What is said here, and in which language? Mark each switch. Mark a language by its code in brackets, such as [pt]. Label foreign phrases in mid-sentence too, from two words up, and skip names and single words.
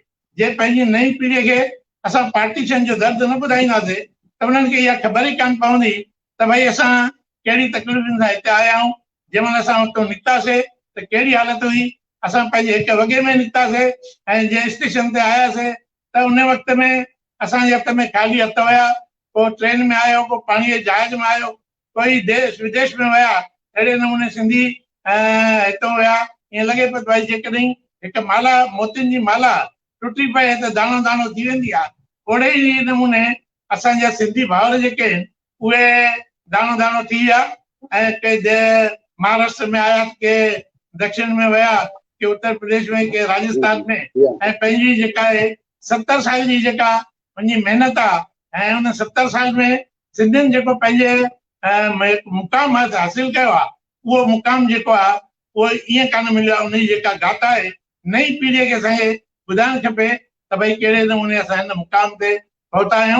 [sd] जे पंहिंजी नई पीढ़ीअ खे असां पार्टीशन जो दर्द न ॿुधाईंदासीं त उन्हनि खे इहा ख़बर ई कान पवंदी त भई असां कहिड़ी तकलीफ़ुनि सां हिते आया आहियूं। जंहिंमहिल असां हुतां निकितासीं त कहिड़ी हालत हुई, असां पंहिंजे 1 वॻे में निकितासीं ऐं जंहिं स्टेशन ते आयासीं त उन वक़्त में असांजे हथ में ख़ाली हथ हुया, को ट्रेन में आयो, को पाणीअ जे जहाज में आयो, कोई देश विदेश में विया। अहिड़े नमूने सिंधी हितां विया, ईअं लॻे पियो भाई जेकॾहिं हिकु माला मोतियुनि जी माला टुटी पए त दाणो दाणो थी वेंदी आहे, ओड़े ई नमूने असांजा सिंधी भाउर जेके आहिनि उहे दाणो दाणो थी विया ऐं के महाराष्ट्र में आया, के दक्षिण में विया, के उत्तर प्रदेश में, के राजस्थान में ऐं पंहिंजी जेका आहे 70 साल जी जेका मुंहिंजी महिनत आहे ऐं उन 70 साल में सिंधियुनि जेको पंहिंजे मुक़ाम हासिल कयो आहे, उहो मुक़ाम जेको आहे उहो ईअं कान मिलियो आहे। उनजी जेका गाथा आहे नई पीढ़ीअ खे असांखे ॿुधाइणु खपे त भई कहिड़े नमूने असां हिन मुक़ाम ते पहुता आहियूं।